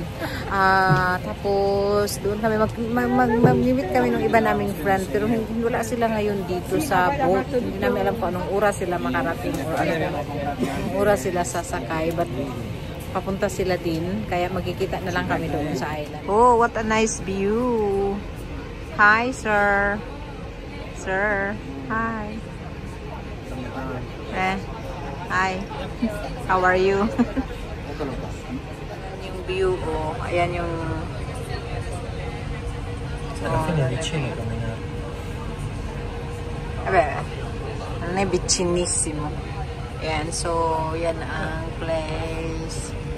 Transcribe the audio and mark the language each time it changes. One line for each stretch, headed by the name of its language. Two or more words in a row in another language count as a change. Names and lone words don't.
Filipino: Tapos doon kami mag-meet kami ng iba naming friend, pero wala sila ngayon dito sa boat. Hindi namin alam kung anong oras sila makarating o anong oras sila sasakay, but papunta sila din, kaya magkikita na lang kami doon sa island.
English: Oh, what a nice view. Hi, sir. Sir, hi. Hi. How are you?
Filipino: View ko. Ayan yung
Italian: Alla fine è vicino camminare. vabbè, non è vicinissimo.
Filipino: Ayan, so yan ang place.